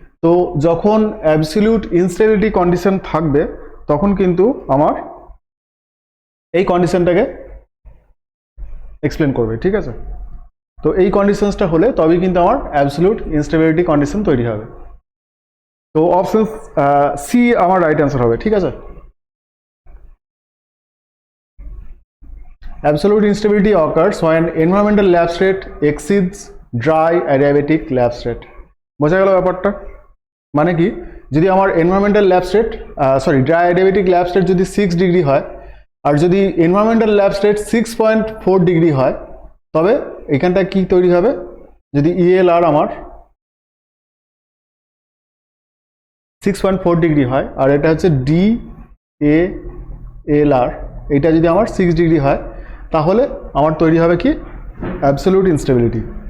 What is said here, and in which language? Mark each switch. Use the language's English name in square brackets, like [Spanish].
[Bangla] তো যখন absolute instability condition থাকবে তখন কিন্তু আমার এই কন্ডিশনটাকে এক্সপ্লেন করবে, ঠিক আছে। তো এই কন্ডিশনসটা হলে তবেই কিন্তু আমার অ্যাবসলিউট ইনস্টেবিলিটি কন্ডিশন তৈরি হবে। তো অপশন সি আমার রাইট অ্যান্সার হবে, ঠিক আছে। [English] Absolute instability occurs when environmental lab state exceeds dry adiabatic lab state. [Bangla] বোঝা গেল ব্যাপারটা? মানে কি, যদি আমার environmental lab state dry adiabatic lab state যদি 6 ডিগ্রি হয় আর যদি এনভায়রনমেন্টাল ল্যাব স্টেট 6.4 ডিগ্রি হয়, তবে এখানটা কি তৈরি হবে, যদি ইএলআর আমার 6.4 ডিগ্রি হয় আর এটা হচ্ছে DALR, এটা যদি আমার 6 ডিগ্রি হয় তাহলে আমার তৈরি হবে কি অ্যাবসলিউট ইনস্টেবিলিটি।